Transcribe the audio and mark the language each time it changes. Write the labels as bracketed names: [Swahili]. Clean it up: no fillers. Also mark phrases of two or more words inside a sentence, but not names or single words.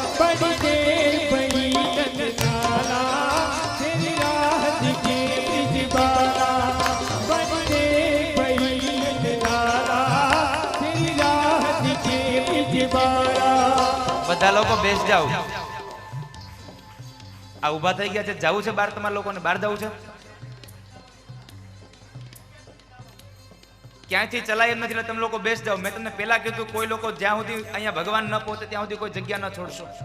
[Hindi] बड़ी देर पड़ी नंदलाला, तेरी राह दिखे ब्रिजबाला. बड़ी देर पड़ी नंदलाला, तेरी राह दिखे ब्रिजबाला. [Gujarati] બધા લોકો બેસ જાઓ. આ ઊભા થઈ ગયા છે, જવું છે બહાર? તમારા લોકોને બહાર જવું છે? ક્યાંયથી ચલાય એમ નથી, એટલે તમે લોકો બેસ જાઓ. મેં તમને પહેલા કીધું, કોઈ લોકો જ્યાં સુધી અહીંયા ભગવાન ન પહોંચે ત્યાં સુધી કોઈ જગ્યા ન છોડશો.